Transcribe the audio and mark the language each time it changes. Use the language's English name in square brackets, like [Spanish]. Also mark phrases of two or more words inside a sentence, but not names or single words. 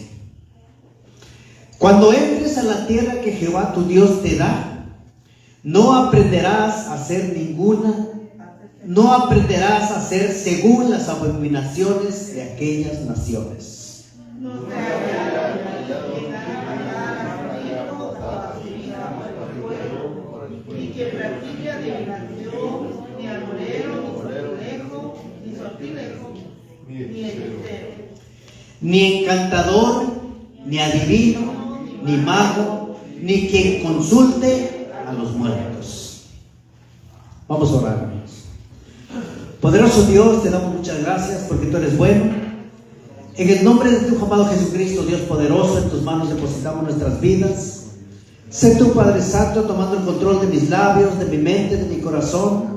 [Spanish] Cuando entres a la tierra que Jehová tu Dios te da, no aprenderás a hacer según las abominaciones de aquellas naciones. Ni que practique adivinación, ni agorero, ni sortilejo, ni hechicero, Ni encantador, ni adivino, ni mago, ni quien consulte a los muertos. Vamos a orar, hermanos. Poderoso Dios, te damos muchas gracias porque tú eres bueno. En el nombre de tu amado Jesucristo, Dios poderoso, en tus manos depositamos nuestras vidas. Sé tú, Padre Santo, tomando el control de mis labios, de mi mente, de mi corazón.